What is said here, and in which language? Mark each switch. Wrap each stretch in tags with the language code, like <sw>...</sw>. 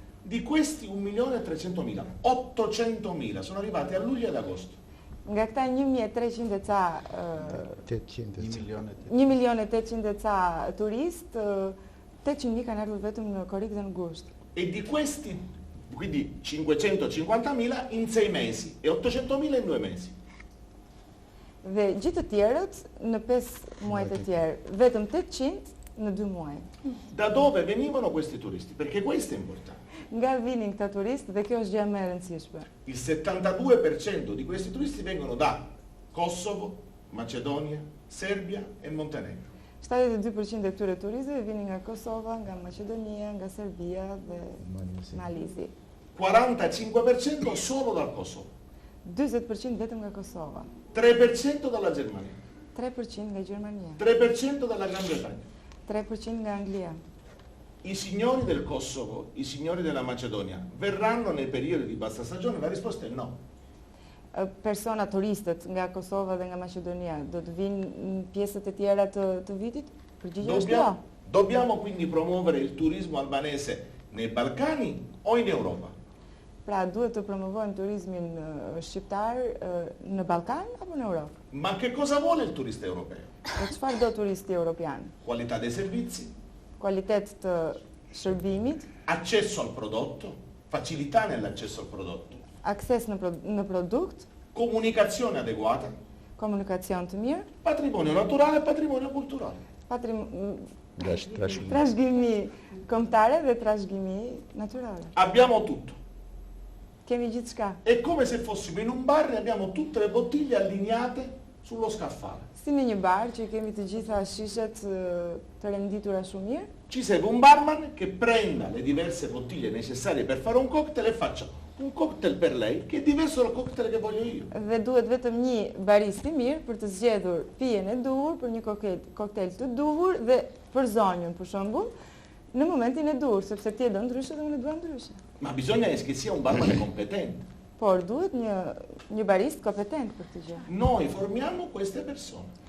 <it>Di questi 1.300.000, 800.000 sono arrivati a luglio ed agosto.</it> <sq>Nga këta 1.300 e ca 1.800.000 e ca turist, 800.000 kanë ardhur vetëm në korrik dhe në gusht.</sq> <it>E di questi, quindi 550.000 in 6 mesi e 800.000 in 2 mesi.</it> <sq>Dhe gjithë të tjerët në 5 muajt e tjerë, vetëm 800 në 2 muaj.</sq> <it>Da dove venivano questi turisti? Perché questo è importante.</it> <sq>Nga vinin këta turistë dhe kjo është gjë më e rëndësishme.</sq> <it>Il 72% di questi turisti vengono da Kosovo, Macedonia, Serbia e Montenegro.</it> <sq>72% e këtyre turistëve vinin nga Kosova, nga Maqedonia, nga Serbia dhe Malizi.</sq> <it>45% solo dal Kosovo.</it> <sq>40% vetëm nga Kosova.</sq> <it>3% dalla Germania.</it> <sq>3% nga Gjermania.</sq> <it>3% dalla Gran Bretagna.</it> <sq>3% nga Anglia.</sq> <it>I signori del Kosovo, i signori della Macedonia verranno nei periodi di bassa stagione? La risposta è no.</it> <sq>Persona turistët nga Kosova dhe nga Maqedonia do të vinë në pjesët e tjera të vitit? Përgjigjja është jo.</sq> <it>Dobbiamo quindi promuovere il turismo albanese nei Balcani o in Europa?</it> <sq>Pra duhet të promovojmë turizmin shqiptar në Ballkan apo në Europë?</sq> <it>Ma che cosa vuole il turista europeo?</it> <sq>E çfarë do turisti europian?</sq> <it>Qualità dei servizi,</it> <sq>Kualitet të shërbimit,</sq> <it>accesso al prodotto, facilità nell'accesso al prodotto,</it> <sq>akses në produkt,</sq> <it>comunicazione adeguata,</it> <sq>komunikacion të mirë,</sq> <it>patrimonio naturale e patrimonio culturale.</it> <sq>Trashëgimi kombëtare dhe trashëgimi natyrale.</sq> <it>Abbiamo tutto.</it> <sq>Kemi gjithçka.</sq> <it>È come se fossimo in un bar e abbiamo tutte le bottiglie allineate sullo scaffale.</it> <sq>Si në një bar që kemi të gjitha shishet të renditura shumë mirë.</sq> <it>Ci serve un barman che prenda le diverse bottiglie necessarie per fare un cocktail e faccia un cocktail per lei che è diverso dal cocktail che voglio io.</it> <sq>Dhe duhet vetëm një barist i mirë për të zgjedhur pijen e duhur për një koktejl të duhur dhe për zonjën, për shembull, në momentin e duhur, sepse ti e do ndryshe dhe unë e dua ndryshe.</sq> <it>Ma bisogna che sia un barman competente.</it> <sq>Por duhet një barist kompetent për këtë gjë.</sq> <it>Noi formiamo queste persone.</it>